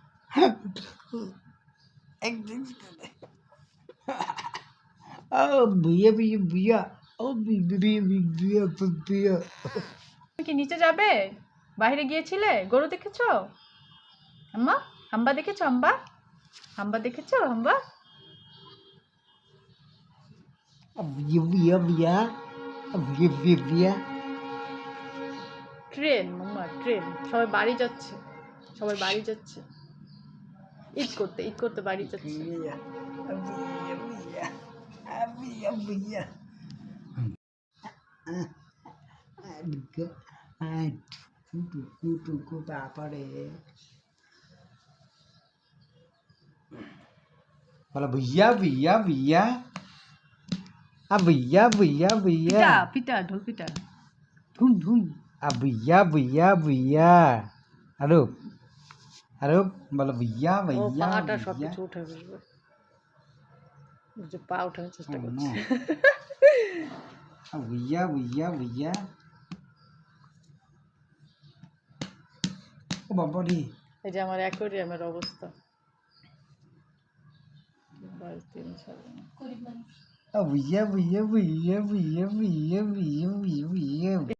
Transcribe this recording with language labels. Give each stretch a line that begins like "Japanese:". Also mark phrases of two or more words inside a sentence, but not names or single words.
Hindi: भैया भैया भैया ओ भैया भैया भैया
Bangla: তুমি কি নিচে যাবে? বাইরে গিয়েছিলে? গরু দেখেছো? আম্মা, হাম্বা দেখেছো? হাম্বা, হাম্বা দেখেছো? হাম্বা,
Hindi: भैया भैया भैया भैया भैया भैया
Bangla: ট্রেন মাম্মা, ট্রেন। সবাই বাড়ি যাচ্ছে, সবাই বাড়ি যাচ্ছে ঈদ করতে বাড়ি যাচ্ছে।
Hindi: भैया भैया भैया भैया भैया टुकु पापड़े बोला भैया भैया भैया भैया भैया भैया
Bangla: পিটা ঢোল পিটা, ধুম ধুম।
Hindi: भैया भैया भैया
English: hello hello
Hindi: बोला भैया ও भैया
Bangla: পাটা
Hindi: भैया
Bangla: সবকিছু উঠে বসবে, যে পা উঠানোর চেষ্টা করছে।
Hindi: भैया भैया भैया ओ बाबा रे
Bangla: এই যে আমার অ্যাকোয়ারিয়ামের অবস্থা। 3 সাল
Hindi: भैया भैया भैया भैया भैया भैया भैया भैया